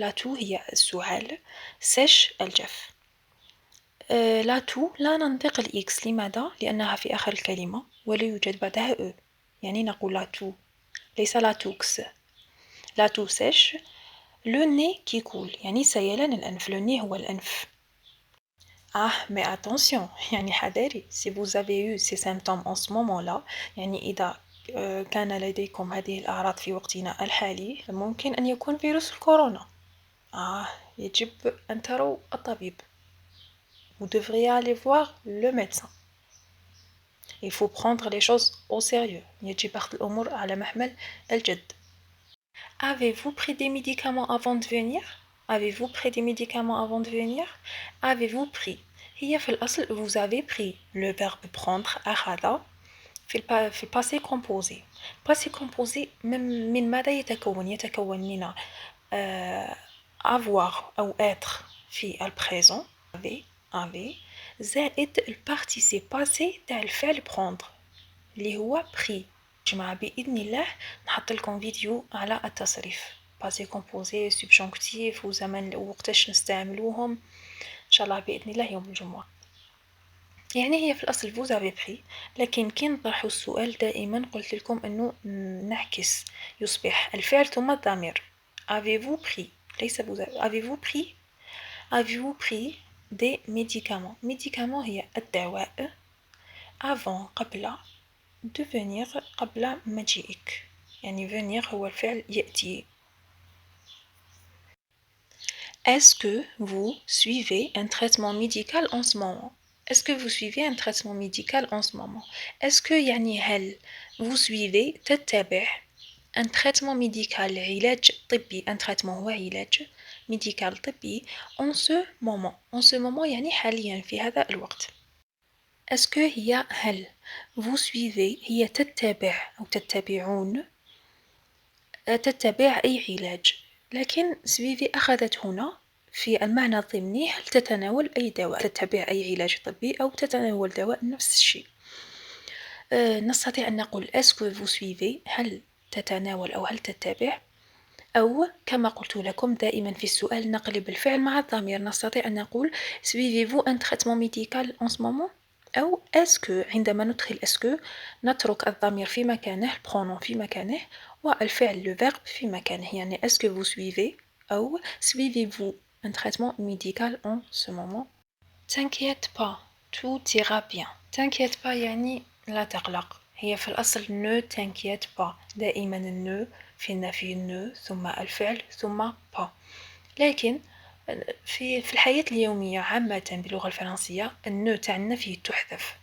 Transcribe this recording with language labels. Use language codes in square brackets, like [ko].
[ar] la toux هي السعال sèche الجاف. لا تو لا ننطق الإكس. لماذا؟ لأنها في آخر الكلمة ولا يوجد بعدها أو يعني نقول لا تو ليس لا توكس. لا تو سيش لو ني كي كول يعني سيلان الأنف. لو ني هو الأنف. [fr] mais attention [ar] يعني حذاري [fr] si vous avez eu ces symptômes en ce moment là [ar] يعني إذا كان لديكم هذه الأعراض في وقتنا الحالي ممكن أن يكون فيروس الكورونا. يجب أن تروا الطبيب. [fr] Vous devriez aller voir le médecin. Il faut prendre les choses au sérieux. [ar] يجب أخذ الأمور على محمل الجد. [fr] Avez-vous pris des médicaments avant de venir? Avez-vous pris des médicaments avant de venir? Avez-vous pris هي في الأصل vous avez pris. Le verbe prendre [ar] أخذ في الباسي [fr] composé. [ar] passé composé من ماذا يتكون؟ يتكون من avoir أو être في البريزون avait زائد البارتيسيب باسي تاع الفعل prendre اللي هو pris. جماعة بإذن الله نحط لكم فيديو على التصريف باسي كومبوزي سبجونكتيف وزمن وقتاش نستعملوهم إن شاء الله بإذن الله يوم الجمعة. يعني هي في الأصل vous avez pris لكن كي نطرحوا السؤال دائما قلت لكم أنه نعكس يصبح الفعل ثم الضمير. [fr] avez-vous pris ليس vous avez-vous pris avez-vous pris des médicaments. [ar] médicaments هي الدواء avant قبل [fr] de venir [ar] قبل مجيئك يعني venir هو الفعل يأتي. [fr] Est-ce que vous suivez un traitement médical en ce moment? Est-ce que vous suivez un traitement médical en ce moment? Est-ce que [ar] يعني هل [fr] vous suivez تتبع un traitement médical [ar] علاج طبي. [fr] un traitement [ar] هو علاج [fr] médical طبي en ce moment. en ce moment [ar] يعني حاليا في هذا الوقت. Est-ce que هي هل vous suivez هي تتبع أو تتبعون تتبع أي علاج لكن suivez أخذت هنا في المعنى الضمني هل تتناول أي دواء. تتبع أي علاج طبي أو تتناول دواء نفس الشيء. نستطيع أن نقول [fr] est-ce que vous suivez [ar] هل تتناول أو هل تتبع أو كما قلت لكم دائما في السؤال نقلب الفعل مع الضمير. نستطيع أن نقول [fr] suivez-vous un traitement médical en ce moment أو est-ce que عندما ندخل est-ce que [ar] نترك الضمير في مكانه [fr] البرونون في مكانه والفعل le verbe في مكانه يعني est-ce que vous suivez أو suivez-vous un traitement médical en ce moment. T'inquiète pas tout ira bien. T'inquiète pas [ar] يعني لا تقلق. هي في الأصل [fr] ne t'inquiète pas. [ar] دائما ne في النفي ne ثم الفعل ثم pas. لكن في الحياة اليومية عامة باللغة الفرنسية النو تاع النفي تحذف.